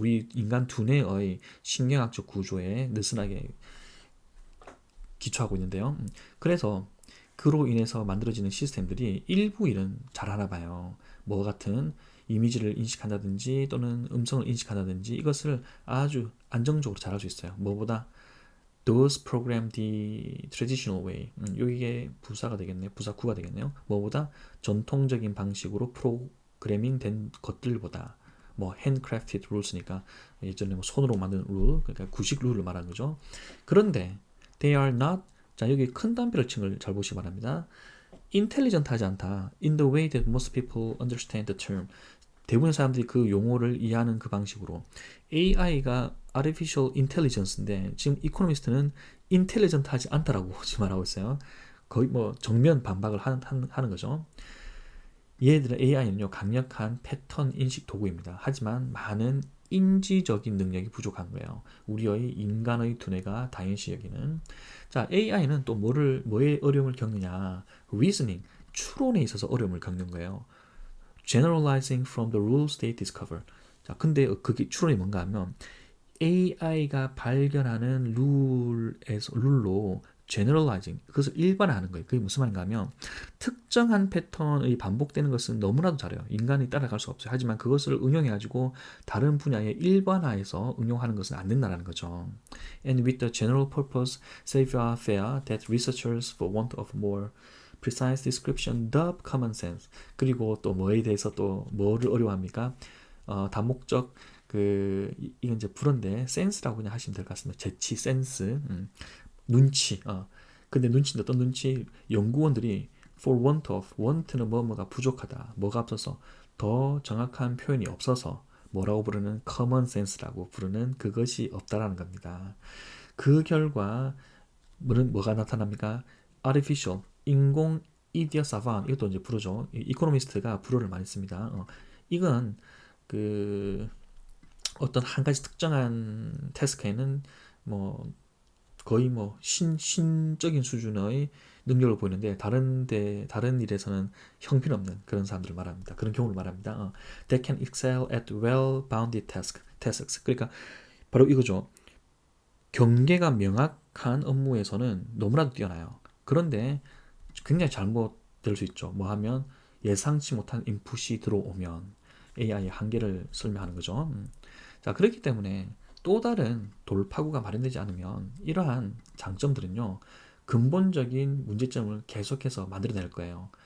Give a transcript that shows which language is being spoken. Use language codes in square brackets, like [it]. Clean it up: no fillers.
[ko] 우리 인간 두뇌의 신경학적 구조에 느슨하게 기초하고 있는데요. 그래서 그로 인해서 만들어지는 시스템들이 일부 일은 잘하나 봐요. 뭐 같은 이미지를 인식한다든지 또는 음성을 인식한다든지 이것을 아주 안정적으로 잘할 수 있어요. 뭐보다 [en] those program the traditional way. [ko] 이게 부사가 되겠네요. 부사구가 되겠네요. 뭐보다 전통적인 방식으로 프로그래밍 된 것들보다 뭐 [en] handcrafted rules [ko] 니까 예전에 뭐 손으로 만든 룰, 그러니까 구식 룰을 말하는 거죠. 그런데 [en] they are not, [ko] 자 여기 큰 담배를 친 걸 잘 보시기 바랍니다. intelligent하지 않다. [en] in the way that most people understand the term. [ko] 대부분의 사람들이 그 용어를 이해하는 그 방식으로 AI가 artificial intelligence인데 지금 이코노미스트는 intelligent하지 않다라고 지금 말하고 있어요. 거의 뭐 정면 반박을 하는 거죠. 얘들은 AI는요 강력한 패턴 인식 도구입니다. 하지만 많은 인지적인 능력이 부족한 거예요. 우리의 인간의 두뇌가 당연시 여기는. 자, AI는 또 뭐에 어려움을 겪느냐? reasoning, 추론에 있어서 어려움을 겪는 거예요. [en] generalizing from the rules they discover. [ko] 자, 근데 그게 추론이 뭔가 하면 AI가 발견하는 룰로 generalizing, 그것을 일반화하는 거예요. 그게 무슨 말인가 하면 특정한 패턴의 반복되는 것은 너무나도 잘해요. 인간이 따라갈 수가 없어요. 하지만 그것을 응용해가지고 다른 분야에 일반화해서 응용하는 것은 안 된다는 거죠. [en] And with the general purpose savoir-faire that researchers, for want of more precise description, dub common sense. [ko] 그리고 또 뭐에 대해서 또 뭐를 어려워합니까? 다목적 이건 이제 불어인데 센스라고 그냥 하시면 될 것 같습니다. 재치, 센스, 눈치. 근데 눈치는 어떤 눈치? 연구원들이 [en] for want of, [ko] want는 뭐가 부족하다, 뭐가 없어서, 더 정확한 표현이 없어서 뭐라고 부르는 common sense라고 부르는 그것이 없다라는 겁니다. 그 결과 뭐가 나타납니까? artificial, 인공 이디어 사반, 이것도 이제 불어죠. 이코노미스트가 불어를 많이 씁니다. 이건 어떤 한 가지 특정한 태스크에는 뭐 거의 뭐 신적인 수준의 능력을 보이는데 다른 일에서는 형편없는 그런 사람들을 말합니다. 그런 경우를 말합니다. [en] They can excel at well-bounded tasks. [ko] 그러니까 바로 이거죠. 경계가 명확한 업무에서는 너무나도 뛰어나요. 그런데 굉장히 잘못될 수 있죠. 뭐 하면 예상치 못한 인풋이 들어오면 AI의 한계를 설명하는 거죠. 자, 그렇기 때문에 또 다른 돌파구가 마련되지 않으면 이러한 장점들은요, 근본적인 문제점을 계속해서 만들어낼 거예요.